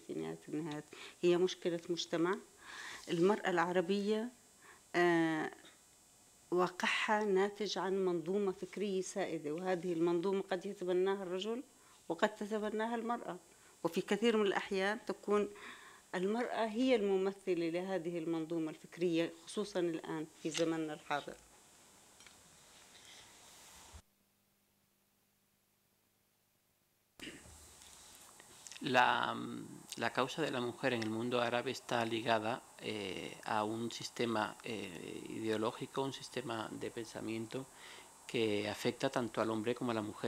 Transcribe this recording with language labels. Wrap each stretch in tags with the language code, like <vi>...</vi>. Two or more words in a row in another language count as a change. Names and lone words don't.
<ar>في نهاية النهايات هي مشكلة مجتمع. المرأة العربية واقعها ناتج عن منظومة فكرية سائدة، وهذه المنظومة قد يتبناها الرجل وقد تتبناها المرأة، وفي كثير من الأحيان تكون المرأة هي الممثلة لهذه المنظومة الفكرية، خصوصا الآن في زمننا الحاضر.</ar> <es>La causa de la mujer en el mundo árabe está ligada a un sistema ideológico, un sistema de pensamiento que afecta tanto al hombre como a la mujer.</es>